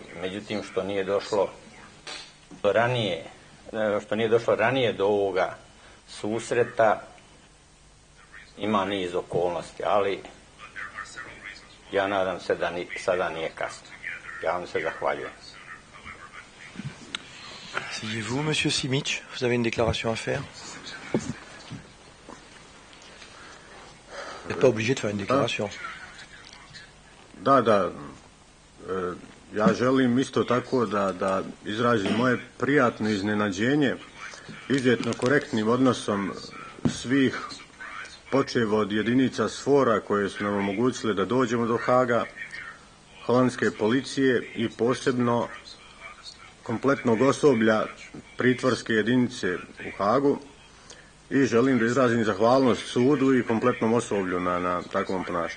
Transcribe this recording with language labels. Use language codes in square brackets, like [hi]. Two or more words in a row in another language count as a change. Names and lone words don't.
[sr] Međutim, što nije došlo ranije do ovoga susreta, ima niz okolnosti, ali ja nadam se da sada nije kasno. Ja vam se zahvaljujem. [fr] Asseyez-vous, Monsieur Simic, vous avez une déclaration à faire? Vous n'êtes pas obligé de faire une déclaration. [sr] Da, ja želim isto tako da izrazim moje prijatno iznenađenje izuzetno korektnim odnosom svih, počev od jedinica SFOR-a koje su nam omogućile da dođemo do Haga, holandske policije i posebno kompletnog osoblja pritvorske jedinice u Hagu, i želim da izrazim zahvalnost sudu i kompletnom osoblju na takvom ponašanju.